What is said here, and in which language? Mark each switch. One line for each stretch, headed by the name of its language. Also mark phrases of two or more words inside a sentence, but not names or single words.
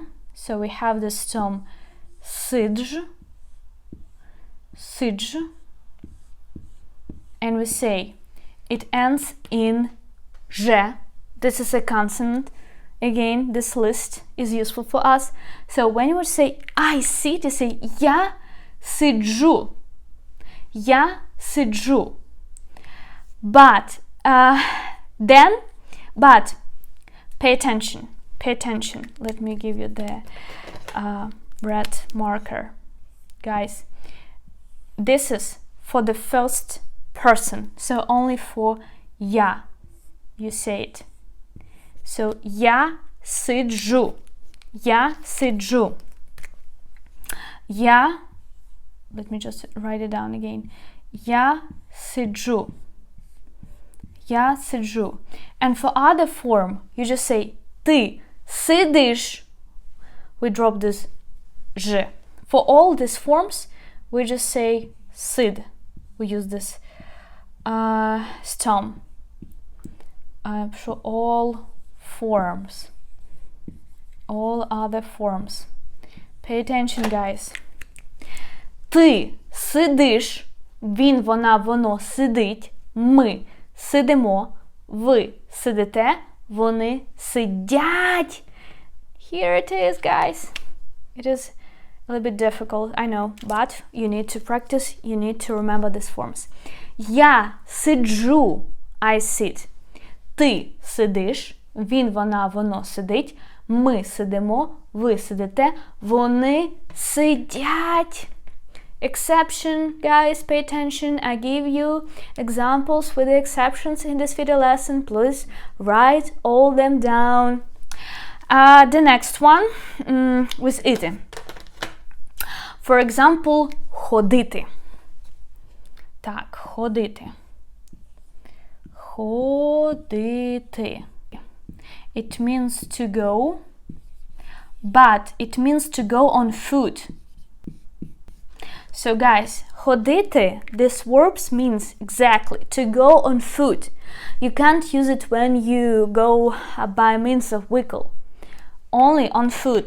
English: So we have the stem sidj, sidj, and we say it ends in j. This is a consonant. Again, this list is useful for us. So when you would say I sit, you say
Ukrainian: я сиджу. Я сиджу.
English: But pay attention. Pay attention. Let me give you the red marker. Guys, this is for the first person. So only for я you say it.
Ukrainian: So я сиджу. Я сиджу. Я,
English: let me just write it down again.
Ukrainian: Я сиджу. Я сиджу.
English: And for other form, you just say
Ukrainian: ты сидиш.
English: We drop this ж. For all these forms, we just say sid. We use this stem. For all forms. All other forms. Pay attention, guys.
Ukrainian: Ти сидиш. Він, вона, воно сидить. Ми сидимо. Ви сидите. Вони сидять.
English: Here it is, guys. It is a little bit difficult, I know, but you need to practice, you need to remember these forms.
Ukrainian: Я сиджу,
English: I sit.
Ukrainian: Ти сидиш, він, вона, воно сидить. Ми сидимо, ви сидите. Вони сидять.
English: Exception, guys, pay attention. I give you examples with the exceptions in this video lesson. Please write all them down. The next one with iti. For example,
Ukrainian: ходити. Так, ходити. Ходити.
English: it means to go, but it means to go on foot. So guys, ходити, this verb means exactly to go on foot. You can't use it when you go by means of vehicle, only on foot.